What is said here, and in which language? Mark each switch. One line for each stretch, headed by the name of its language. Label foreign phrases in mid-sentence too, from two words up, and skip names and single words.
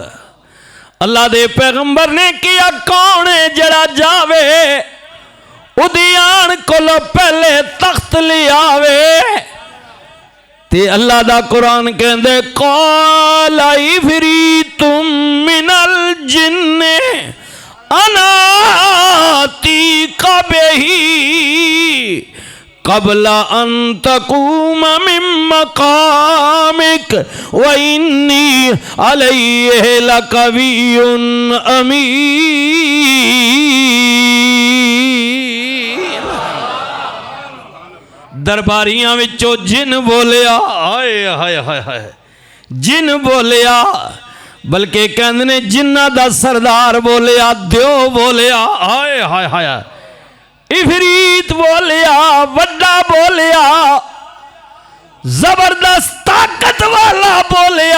Punjabi: اللہ دے پیغمبر نے کیا کون ہے جہڑا جاوے اوہدیاں کولوں پہلے تخت لے آوے. تے اللہ دا قرآن کہندے
Arabic: قال عفريت من الجن أنا آتيك به قبل أن تقوم من مقامك وإني عليه لقوي أمين.
Punjabi: درباریاں وچوں جن بولیا، ہائے ہائے ہائے ہائے، جن بولیا، بلکہ کہندے نے جناں دا سردار بولیا، دیو بولیا، ہائے ہائے ہائے، عفریت بولیا، وڈا بولیا، زبردست طاقت والا بولیا.